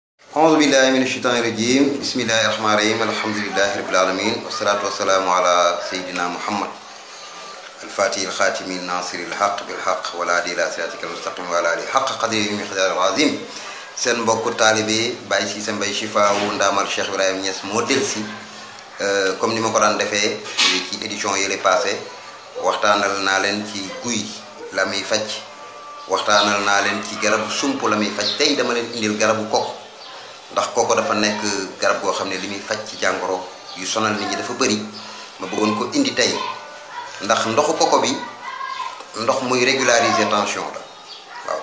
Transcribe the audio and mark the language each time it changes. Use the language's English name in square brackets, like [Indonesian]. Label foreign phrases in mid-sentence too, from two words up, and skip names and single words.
[Arabic] أعوذ بالله من الشيطان الرجيم بسم الله الرحمن الرحيم الحمد لله رب العالمين والصلاة والسلام على سيدنا محمد الفاتح الخاتم الناصر الحق بالحق والهادي إلى صراطك المستقيم وعلى آله حق قدره ومقداره العظيم [Wolof] seen mbokku taalibe Baye Cissé Mbaye Chifa wu ndaamal Cheikh Ibrahima Niass moo dellusi comme ni ma ko daan defee ci édition yële passé waxtaanal naa leen ci guy la muy faj waxtaanal naa leen ci garabu sump la muy faj tey dama leen indil garabu koko ndax koko dafa nekk garab goo xam ne li muy faj ci jàngoro yu sonal nit ñi dafa bëri ma bëggoon ko indi tey ndax ndoxu koko bi ndox muy [French] régulariser tension [Wolof] la waaw